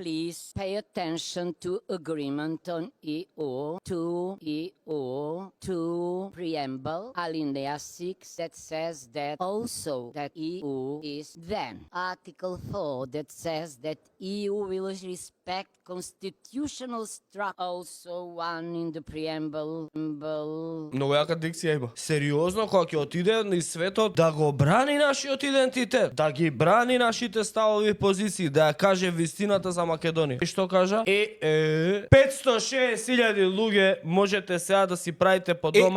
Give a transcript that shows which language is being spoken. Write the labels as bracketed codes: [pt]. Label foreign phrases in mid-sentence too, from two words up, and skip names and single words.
[en] please pay attention to agreement on EU 2 preamble alinea 6 that says that also that EU is then Article 4 that says that EU will respect constitutional structure, also one in the preamble. [mk] Многу јака дикција има. Сериозно, кога ќе отиде низ светот да го брани нашиот идентитет, да ги брани нашите ставови и позиции, да ја каже вистината за Македонија. И што кажа? 560.000 луѓе можете сега да си правите по дома.